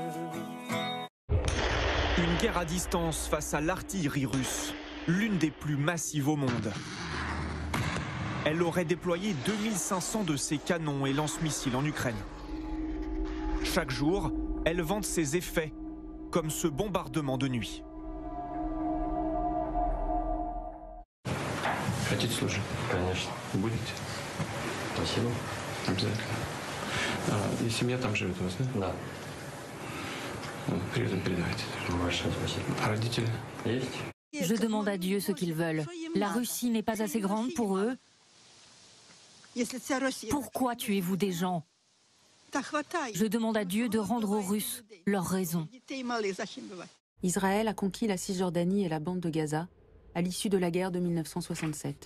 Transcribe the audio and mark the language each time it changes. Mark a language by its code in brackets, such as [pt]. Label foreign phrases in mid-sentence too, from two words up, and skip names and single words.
[fr] Une guerre à distance face à l'artillerie russe, l'une des plus massives au monde. Elle aurait déployé 2500 de ses canons et lance-missiles en Ukraine. Chaque jour, elle vante ses effets, comme ce bombardement de nuit. [ru] Хотите служить? Конечно. Будете? Спасибо. Обязательно. И семья там живет у вас, да? Да. Привет им передавайте. Большое спасибо. А родители? Есть. [fr] Je demande à Dieu ce qu'ils veulent. La Russie n'est pas assez grande pour eux. Pourquoi tuez-vous des gens? Je demande à Dieu de rendre aux Russes leur raison. Israël a conquis la Cisjordanie et la bande de Gaza à l'issue de la guerre de 1967.